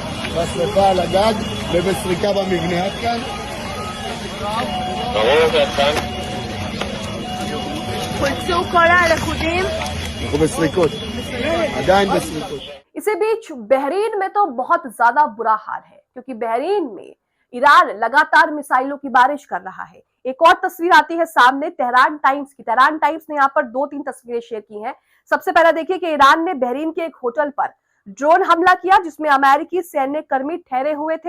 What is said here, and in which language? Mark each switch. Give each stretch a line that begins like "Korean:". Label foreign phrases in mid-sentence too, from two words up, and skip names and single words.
Hebrew: בשריפה על הגג ובסריקה במבנה. עד כאן. חולצו כל הלכודים. אנחנו בסריקות. עדיין בסריקות.
Hindi: इसी बीच बहरीन में तो बहुत ज्यादा बुरा हाल है, क्योंकि बहरीन में ईरान लगातार मिसाइलों की बारिश कर रहा है। एक और तस्वीर आती है सामने तेहरान टाइम्स की। तेहरान टाइम्स ने यहाँ पर 2-3 तस्वीरें शेयर की हैं। सबसे पहले देखिए कि ईरान ने बहरीन के एक होटल पर ड्रोन हमला किया, जिसमें अमेरिकी सैन्य कर्मी ठहरे हुए थे।